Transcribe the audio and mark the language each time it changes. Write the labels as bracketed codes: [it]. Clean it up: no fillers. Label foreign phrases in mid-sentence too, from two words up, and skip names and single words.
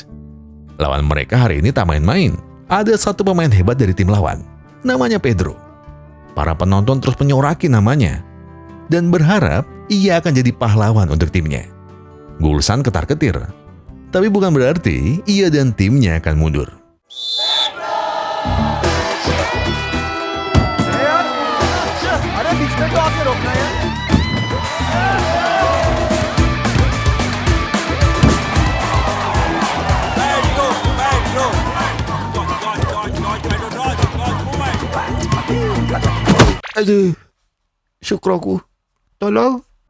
[id] Lawan mereka hari ini tak main-main. Ada satu pemain hebat dari tim lawan. Namanya Pedro. Para penonton terus menyoraki namanya. Dan berharap ia akan jadi pahlawan untuk timnya. Gulsan ketar-ketir. Tapi bukan berarti ia dan timnya akan mundur. [hi] अरे बीच में तो आपने रोकना है [id] Aduh, syukraku. Tolong.